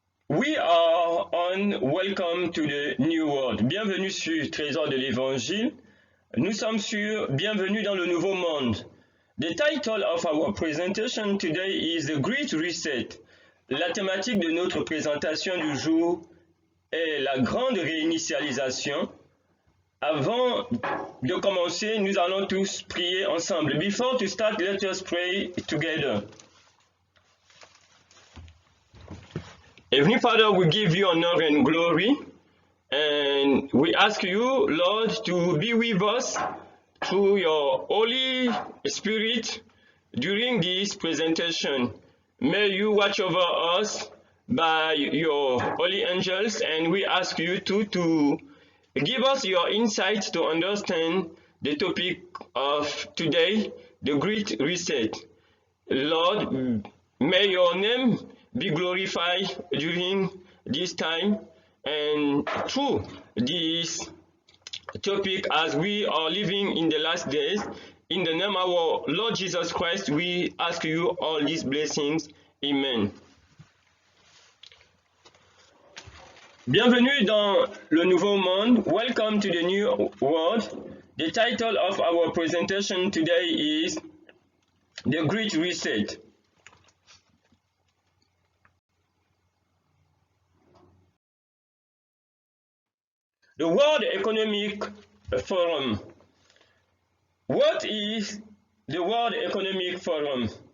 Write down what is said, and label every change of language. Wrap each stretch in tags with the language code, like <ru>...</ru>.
<en>We are on Welcome to the New World.</en> <fr>Bienvenue sur Trésor de l'Évangile. Nous sommes sur Bienvenue dans le Nouveau Monde.</fr> <en>The title of our presentation today is The Great Reset.</en> <fr>La thématique de notre présentation du jour est la grande réinitialisation. Avant de commencer, nous allons tous prier ensemble.</fr> <en>Before to start, let us pray together. Heavenly Father, we give you honor and glory, and we ask you, Lord, to be with us through your Holy Spirit during this presentation. May you watch over us by your holy angels, and we ask you to give us your insight to understand the topic of today, the Great Reset. Lord, may your name be glorified during this time and through this topic as we are living in the last days. In the name of our Lord Jesus Christ, we ask you all these blessings. Amen.</en> <fr>Bienvenue dans le Nouveau Monde.</fr> <en>Welcome to the New World. The title of our presentation today is The Great Reset. The World Economic Forum. What is the World Economic Forum?</en>